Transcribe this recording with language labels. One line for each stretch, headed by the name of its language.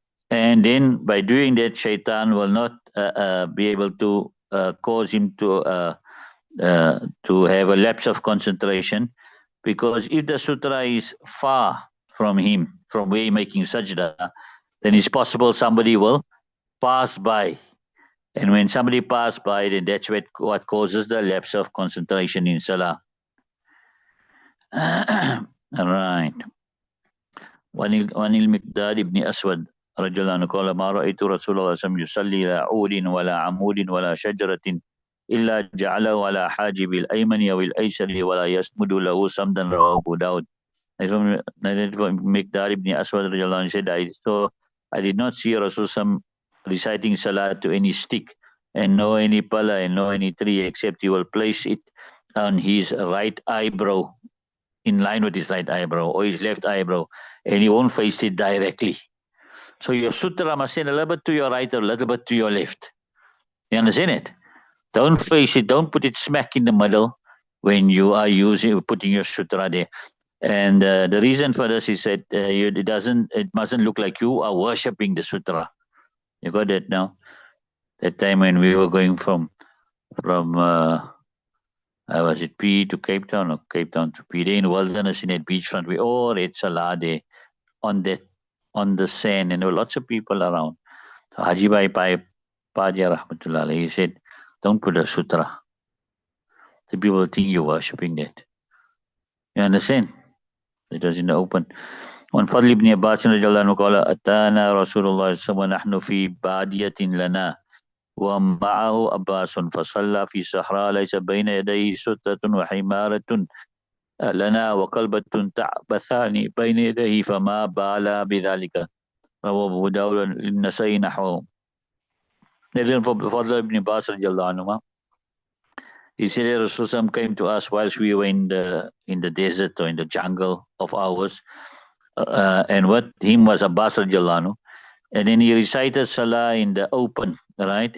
English: And then by doing that, shaitan will not be able to cause him to have a lapse of concentration, because if the sutra is far from him, from where he's making sajda, then it's possible somebody will pass by. And when somebody pass by, then that's what causes the lapse of concentration in salah. All right.
Arabic: وعن المقداد بن أسود رضي الله عنه قال ما رأيت رسول الله صلى الله عليه وسلم يصلي لا عود ولا عمود ولا شجرة إلا جعله على حاجب الأيمن أو الأيسر ولا يسمد له صمدا رواه أبو داود.
English: Miqdad ibn Aswad said, I did not see Rasul reciting salah to any stick, and no any pala, and no any tree, except he will place it on his right eyebrow, in line with his right eyebrow, or his left eyebrow, and he won't face it directly. So your sutra must stand a little bit to your right or a little bit to your left. You understand it? Don't face it, don't put it smack in the middle when you are putting your sutra there. And the reason for this is that it mustn't look like you are worshipping the sutra. You got that now? That time when we were going from was it P to Cape Town or Cape Town to P? There in Wilderness in that beachfront, we all ate salah there on the sand, and there were lots of people around. So Haji Bhai Pai Padia Rahmatullah alayhi, he said, don't put a sutra. The people think you're worshipping that. You understand? It was in the open.
Arabic: وعن فضل بن عباس رضي الله عنه قال أتانا رسول الله صلى الله عليه وسلم ونحن في بادية لنا ومعه عباس فصلى في صحراء ليس بين يديه ستة وحمارة لنا وكلبة تعبثان بين يديه فما بال بذلك. رواه أبو داود النسائي نحوه.
English: Then for Fadl ibn Abbas radiallahu anhu, he said that Rasulullah came to us whilst we were in the desert or in the jungle of ours, and with him was Abbas radiallahu anhu, and then he recited Salah in the open, right?